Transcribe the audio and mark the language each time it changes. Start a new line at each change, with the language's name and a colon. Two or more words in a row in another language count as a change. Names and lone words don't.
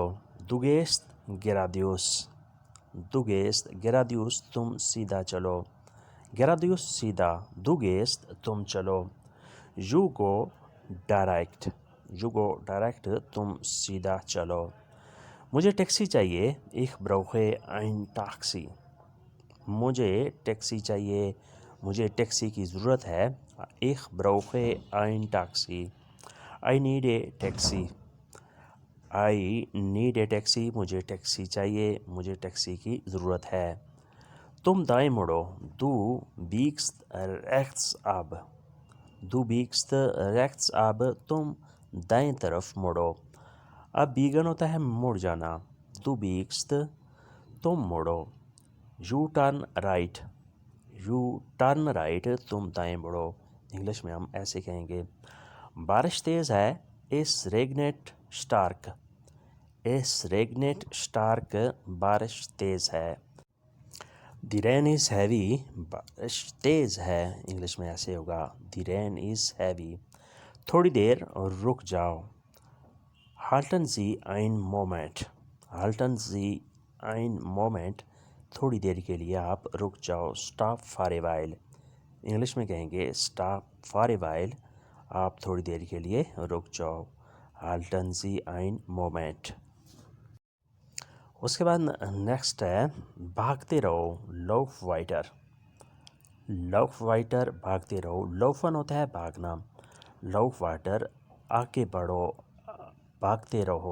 German: Du gehst geradeaus
Hindi: तुम सीधा चलो। गेरादियुस सीधा, दुगेस्त तुम चलो।
English: You go direct
Hindi: तुम सीधा चलो। मुझे टैक्सी चाहिए,
German: ich brauche ein Taxi।
Hindi: मुझे टैक्सी चाहिए, मुझे टैक्सी की ज़रूरत है,
German: ich brauche ein Taxi।
English: I need a taxi।
Hindi: मुझे टैक्सी चाहिए, मुझे टैक्सी की ज़रूरत है। तुम दाएं मुड़ो,
German: du biegst rechts ab।
Hindi: तुम दाएं तरफ मुड़ो। अब बीगन होता है मुड़ जाना,
German: du biegst
Hindi: तुम मुड़ो।
English: You turn right
Hindi: तुम दाएं मुड़ो। इंग्लिश में हम ऐसे कहेंगे। बारिश तेज़ है,
German: es regnet stark
Hindi: बारिश तेज़ है।
English: The rain is heavy,
Hindi: बारिश तेज़ है। इंग्लिश में ऐसे होगा,
English: The rain is heavy।
Hindi: थोड़ी देर रुक जाओ।
German: Halten Sie einen Moment।
Hindi: थोड़ी देर के लिए आप रुक जाओ।
English: Stop for a while।
Hindi: इंग्लिश में कहेंगे
English: Stop for a while,
Hindi: आप थोड़ी देर के लिए रुक जाओ।
German: Halten Sie einen Moment।
Hindi: उसके बाद नेक्स्ट है भागते रहो,
German: Lauf weiter
Hindi: भागते रहो। लौफन होता है भागना,
German: Lauf weiter
Hindi: आगे बढ़ो, भागते रहो।